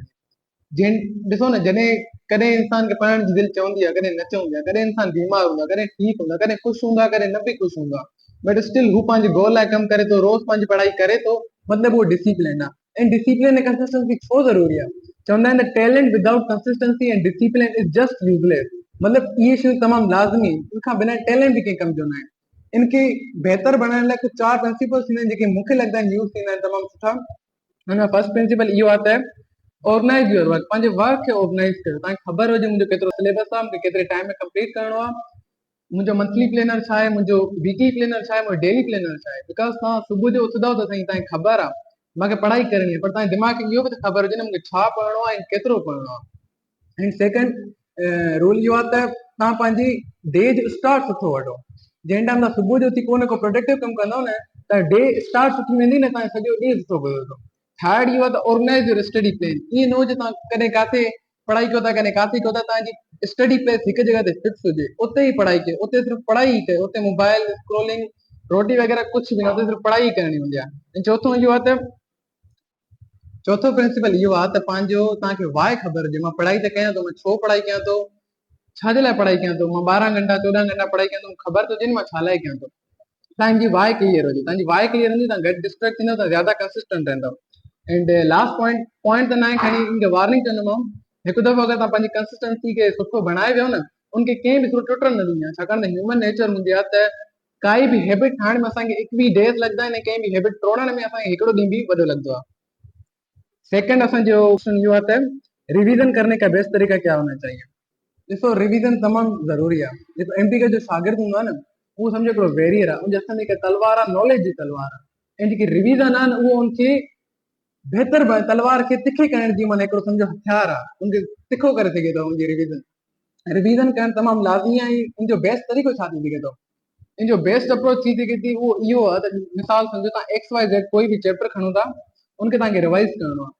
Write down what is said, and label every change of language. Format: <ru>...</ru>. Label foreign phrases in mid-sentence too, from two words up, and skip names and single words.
<sd>ॾिसो न जॾहिं कॾहिं इंसान खे पढ़ण जी दिलि चवंदी आहे कॾहिं न चवंदी आहे, कॾहिं इंसान बीमार हूंदो आहे, कॾहिं ठीकु हूंदो आहे, कॾहिं ख़ुशि हूंदो आहे, कॾहिं न बि ख़ुशि हूंदो आहे,</sd> <en>but still who</en> <sd>पंहिंजे गोल लाइ कमु करे थो, रोज़ पंहिंजी पढ़ाई करे थो, मतिलबु उहो डिसिप्लिन आहे। ऐं डिसिप्लिन ऐं कंसिस्टेंसी छो ज़रूरी आहे? चवंदा आहिनि त</sd> <en>talent without consistency and discipline is just useless.</en> <sd>मतिलबु इहे शयूं तमामु लाज़मी, इनखां बिना टैलेंट बि कंहिं कम जो न आहे। इनखे बहितर बणाइण लाइ कुझु 4 प्रिंसिपल्स थींदा आहिनि जेके मूंखे लॻंदा आहिनि यूज़ थींदा आहिनि तमामु सुठा। हुन में</sd> <en>first principle</en> <sd>इहो आहे त</sd> <en>organize your work,</en> <sd>पंहिंजे वर्क खे ऑर्गेनाइज कयो। तव्हांखे ख़बर हुजे मुंहिंजो केतिरो सिलेबस आहे, मूंखे केतिरे टाइम में कंप्लीट करिणो आहे, मुंहिंजो</sd> <en>monthly planner</en> <sd>छा आहे, मुंहिंजो</sd> <en>weekly planner</en> <sd>छा आहे, मुंहिंजो</sd> <en>daily planner</en> <sd>छा आहे। बिकॉज़ तव्हां सुबुह जो उथंदव त साईं तव्हांखे ख़बर आहे मूंखे पढ़ाई करणी आहे, पर तव्हांजे दिमाग़ खे इहो बि त ख़बर हुजे न मूंखे छा पढ़णो आहे ऐं केतिरो पढ़णो आहे। ऐं सेकंड रूल इहो आहे त तव्हां पंहिंजी डे जो स्टार्ट सुठो वठो। जंहिं टाइम तव्हां सुबुह जो उथी को न को प्रोडक्टिव कमु कंदव न त</sd> <en>day start</en> <sd>सुठी वेंदी न, तव्हांजो सॼो ॾींहुं सुठो गुज़रंदो।</sd> <en>third</en> <sd>इहो आहे त</sd> <en>organize your study plan.</en> <sd>ईअं न हुजे तव्हां कॾहिं किथे पढ़ाई कयो था, कॾहिं किथे कयो था, तव्हांजी</sd> <en>study place</en> <sd>हिकु जॻह ते फिक्स हुजे, उते ई पढ़ाई कयो, उते सिर्फ़ु पढ़ाई ई कयो, उते</sd> <en>mobile scrolling</en> <sd>रोटी वग़ैरह कुझु बि न, उते सिर्फ़ु पढ़ाई करणी हूंदी आहे। ऐं चौथों इहो आहे त चौथो प्रिंसिपल इहो आहे त पंहिंजो तव्हांखे वाय ख़बर हुजे। मां पढ़ाई त कयां थो, मां छो पढ़ाई कयां थो, छाजे लाइ पढ़ाई कयां थो, मां 12 घंटा 14 घंटा पढ़ाई कयां थो, मूंखे ख़बर त हुजे न मां छा लाइ कयां थो। तव्हांजी</sd> <en>why clear</en> <sd>हुजे, तव्हांजी</sd> <en>why clear</en> <sd>हूंदी, तव्हां घटि डिस्ट्रैक्ट थींदव, तव्हां ज़्यादा कंसिस्टेंट रहंदव।</sd> <en>and last point</en> <sd>त न आहे, खणी इनखे वार्निंग कंदोमांव, हिकु दफ़ो अगरि तव्हां पंहिंजी कंसिस्टेंसी खे सुठो बणाए वियो न, उनखे कंहिं बि टुटण न ॾींदी आहे। छाकाणि त</sd> <en>human nature</en> <sd>हूंदी आहे त काई बि हैबिट ठाहिण में असांखे 21 डेज़ लॻंदा आहिनि ऐं कंहिं बि हैबिट तोड़ण में असांखे हिकिड़ो ॾींहुं बि वॾो लॻंदो आहे। सेकंड असांजो ऑप्शन इहो आहे त</sd> <hi>रिवीजन करने का बेस्ट तरीका क्या होना चाहिए।</hi> <sd>ॾिसो रिवीजन तमामु ज़रूरी आहे। जेको एमपीके जो शागिर्द हूंदो आहे न, उहो सम्झो हिकिड़ो वैरियर आहे, उनजे हथ में हिकु तलवार आहे, नॉलेज जी तलवार आहे। ऐं जेकी रिवीजन आहे न, उहो उनखे बहितर तलवार खे तिखे करण जी माना हिकिड़ो सम्झो हथियार आहे, उनखे तिखो करे सघे थो। उनजी रिवीजन करणु तमामु लाज़मी आहे। उनजो बेस्ट तरीक़ो छा थी सघे थो, इनजो</sd> <en>best approach</en> <sd>थी सघे थी उहो इहो आहे त मिसाल सम्झो तव्हां XYZ कोई बि चैप्टर खणो था, उनखे तव्हांखे रिवाइज़ करिणो आहे।</sd>